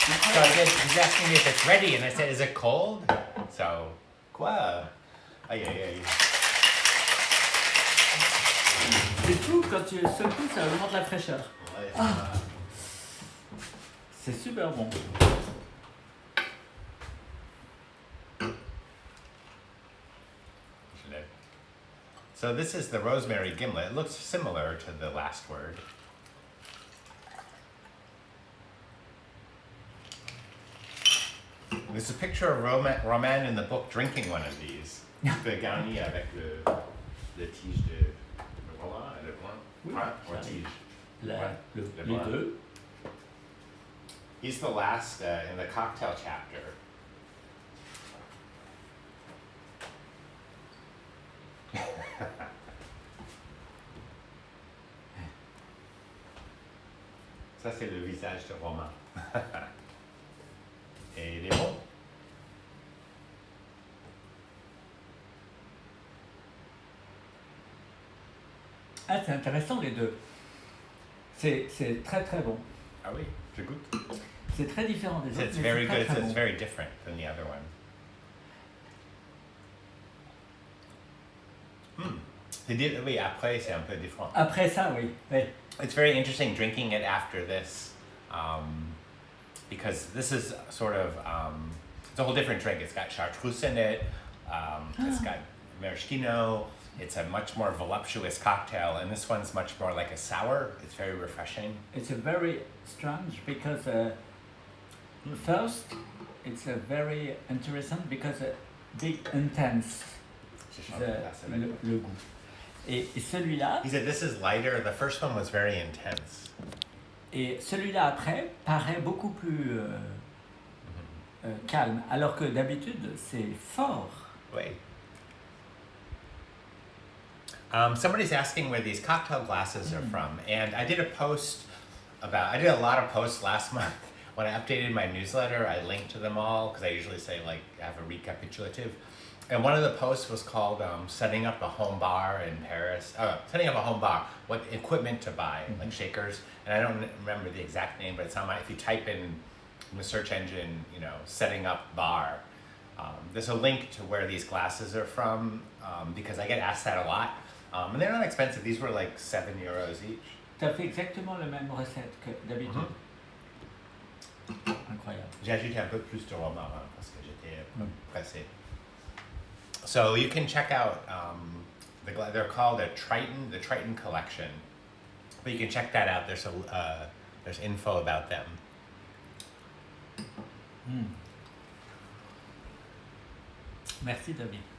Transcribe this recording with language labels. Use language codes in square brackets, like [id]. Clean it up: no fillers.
[en] So I said, he's asking me if it's ready, and I said, is it cold? [fr] So, quoi? Aïe, aïe, aïe. C'est fou, quand tu secoues, ça augmente la fraîcheur. Ouais, Ah. C'est super bon. [en] So this is the Rosemary Gimlet. It looks similar to the last word. There's a picture of Roman in the book drinking one of these. [fr] Le garni avec le tige de Roman et le blanc. Oui, Or tige. Les deux. [en] He's the last in the cocktail chapter. [fr] Ça, c'est le visage de Romain. Et il est bon. Ah, c'est intéressant les deux. C'est très très bon. Ah oui, je goûte. C'est très différent des autres. [en] It's [fr] mais [en] very [fr] c'est [en] good. [fr] très, très [en] It's [fr] bon. [en] very different than the other one. [fr] Oui, après, c'est un peu différent. Après ça, oui. Oui. [en] It's very interesting drinking it after this, because this is sort of it's a whole different drink. It's got Chartreuse in it. It's got maraschino. It's a much more voluptuous cocktail, and this one's much more like a sour. It's very refreshing. It's a very strange because first it's a very interesting because big intense [fr] le goût. Et celui-là. [en] He said this is lighter. The first one was very intense. [fr] Et celui-là après paraît beaucoup plus calme, alors que d'habitude c'est fort. [en] Wait. Somebody's asking where these cocktail glasses are from, and I did a lot of posts last month. When I updated my newsletter, I linked to them all, because I usually say, like, I have a recapitulative. And one of the posts was called setting up a home bar in Paris. Setting up a home bar, what equipment to buy, like shakers. And I don't remember the exact name, but it's on if you type in the search engine, setting up bar, there's a link to where these glasses are from, because I get asked that a lot. And they're not expensive. These were like €7 each. [fr] Tu as fait exactement la même recette que d'habitude. Incroyable. J'ai ajouté un peu plus de romarin parce que j'étais pressé. [en] So you can check out, they're called the Triton Collection. But you can check that out. There's info about them. [fr] Merci David.